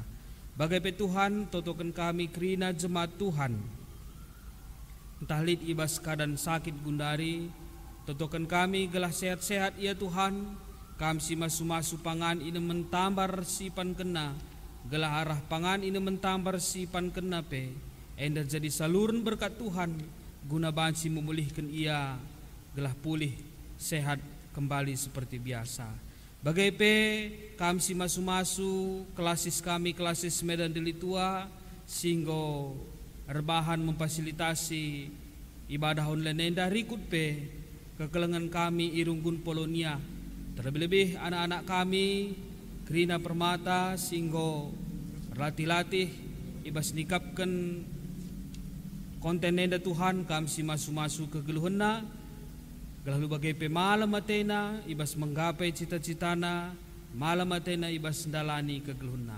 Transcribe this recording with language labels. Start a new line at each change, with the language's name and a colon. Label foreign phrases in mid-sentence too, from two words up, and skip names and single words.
Batak Karo: Bagai pe Tuhan totokan kami kerina jemaat Tuhan entah lid ibas
Indonesian: keadaan sakit
Batak Karo: gundari, totokan kami gelah sehat-sehat ya Tuhan, kami si masu-masu pangan ini mentambar si pan kena, gelah arah pangan ini mentambar si pan kena pe enda
Indonesian: jadi saluran berkat Tuhan guna
Batak Karo: banci
Indonesian: memulihkan ia
Batak Karo: gelah pulih
Indonesian: sehat kembali seperti biasa.
Batak Karo: Bagai pe kami si masu-masu kelasis kami
Indonesian: kelasis Medan Delitua
Batak Karo: singgo
Indonesian: erbahan memfasilitasi
Batak Karo: ibadah online enda rikut pe kekelengan kami irunggun Polonia,
Indonesian: terlebih-lebih anak-anak
Batak Karo: kami kerina permata singgo latih-latih ibas nikapkan konten enda Tuhan kami si masu-masu ke geluhena gelah lu bagai pe malam matena ibas
Indonesian: menggapai cita-citana,
Batak Karo: malam matena ibas ndalani ke geluhena.